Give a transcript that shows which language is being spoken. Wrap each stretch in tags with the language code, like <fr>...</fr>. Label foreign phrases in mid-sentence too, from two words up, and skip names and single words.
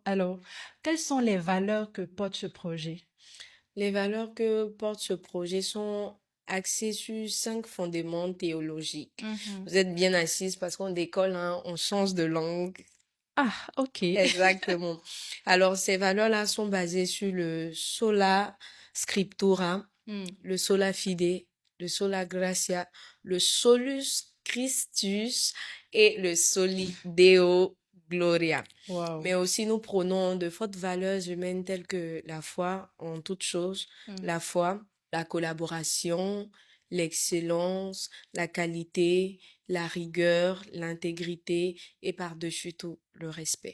<fr>Alors, quelles sont les valeurs que porte ce projet? Les valeurs que porte ce projet sont axé sur 5 fondements théologiques. Vous êtes bien assises parce qu'on décolle, hein, on change de langue. Ah, ok. Exactement. Alors, ces valeurs-là sont basées sur le</fr> <la>sola scriptura,</la> <fr>le</fr> <la>sola fide,</la> <fr>le</fr> <la>sola gratia,</la> <fr>le</fr> <la>solus Christus</la> <fr>et le</fr> <la>soli Deo gloria.</la> <fr>Wow. Mais aussi, nous prônons de fortes valeurs humaines telles que la foi en toutes choses, la foi, la collaboration, l'excellence, la qualité, la rigueur, l'intégrité et par-dessus tout, le respect.</fr>